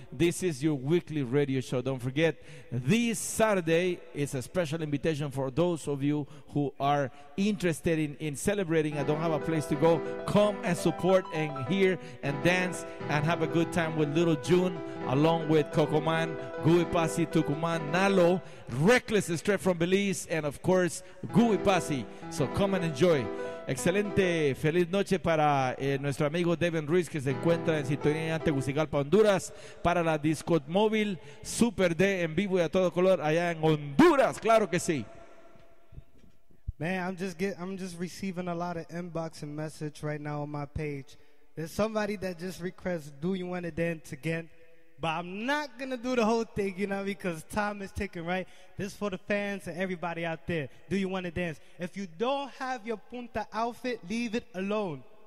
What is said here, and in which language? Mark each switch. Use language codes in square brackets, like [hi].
[en] This is your weekly radio show. Don't forget, this Saturday is a special invitation for those of you who are interested in celebrating and don't have a place to go. Come and support and hear and dance and have a good time with Little June, along with Cocoman, Gui Pasi, Tucuman, Nalo, Reckless straight from Belize, and of course, Gui Pasi. So come and enjoy. [es] Excelente, feliz noche para nuestro amigo Devin Ruiz, que se encuentra en sintonía en Tegucigalpa, Honduras, para la Disco Móvil Super D en vivo y a todo color allá en Honduras, claro que sí. [en] Man, I'm just receiving a lot of inbox and message right now on my page. There's somebody that just requests, do you want to dance again? But I'm not going to do the whole thing, because time is ticking, right? This is for the fans and everybody out there. Do you want to dance? If you don't have your punta outfit, leave it alone.